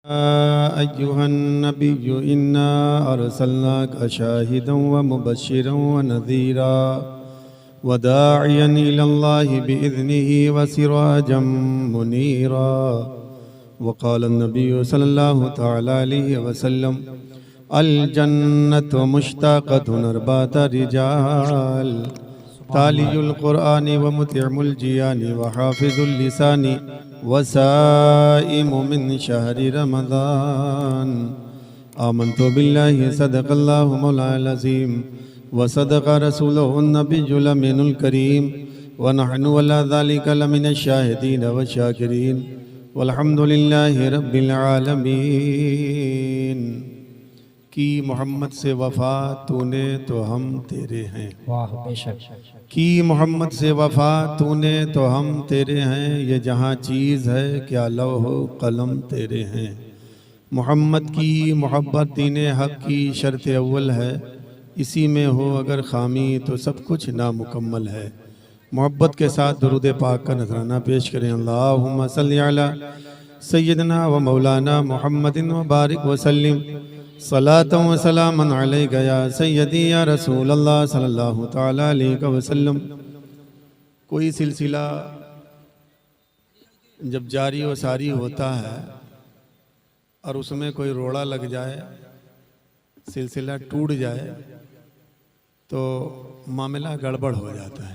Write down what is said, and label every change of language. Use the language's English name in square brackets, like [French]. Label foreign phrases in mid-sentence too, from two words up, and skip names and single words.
[Arabic] أيها النبي إنا أرسلناك شاهدا ومبشرا ونذيرا وداعيا إلى الله بإذنه وسراجا منيرا وقال النبي صلى الله تعالى عليه وسلم الجنة مشتاقة أربعة رجال تالي القرآن ومطعم الجيعان وحافظ اللسان والصائم من شهر رمضان آمنت بالله صدق الله مولانا العظيم وصدق رسوله النبي الأمين الكريم ونحن على ذلك لمن الشاهدين والشاكرين والحمد لله رب العالمين. [Urdu] کی محمد سے وفا تو نے تو ہم تیرے ہیں, واہ بے شک. کی محمد سے وفا تو نے تو ہم تیرے ہیں، یہ جہاں چیز ہے کیا لوح قلم تیرے ہیں. محمد کی محبت دین حق کی شرط اول ہے، اسی میں ہو اگر خامی تو سب کچھ نامکمل ہے. محبت کے ساتھ درود پاک کا نذرانہ پیش کریں. [Arabic] اللهم صل على سيدنا ومولانا محمد وبارك وسلم صلاة وسلاما عليك يا سيدي يا رسول الله صلى الله تعالى عليه وسلم. [Urdu] کوئی سلسلہ جب جاری و ساری ہوتا ہے اور اس میں کوئی روڑا لگ جائے، سلسلہ ٹوٹ جائے تو معاملہ گڑبڑ ہو جاتا ہے.